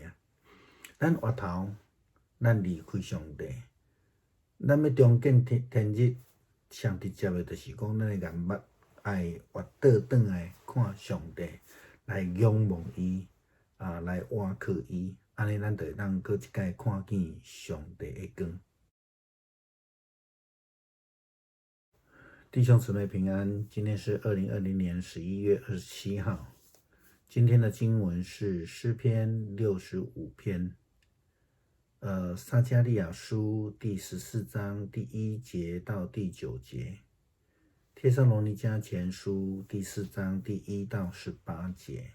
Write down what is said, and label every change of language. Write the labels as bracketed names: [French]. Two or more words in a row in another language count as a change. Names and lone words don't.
[Min Nan Chinese] 咱回头，咱离开上帝，咱要重见天日，上直接的，就是讲咱的眼目爱滑倒转来看上帝，来仰望伊。来倚靠伊，安尼咱就会当搁一摆看见上帝的光。弟兄姊妹平安，今天是2020年11月27号。今天的经文是诗篇65篇，撒迦利亚书第14章第1节到第9节，帖撒罗尼迦前书第4章第1到18节。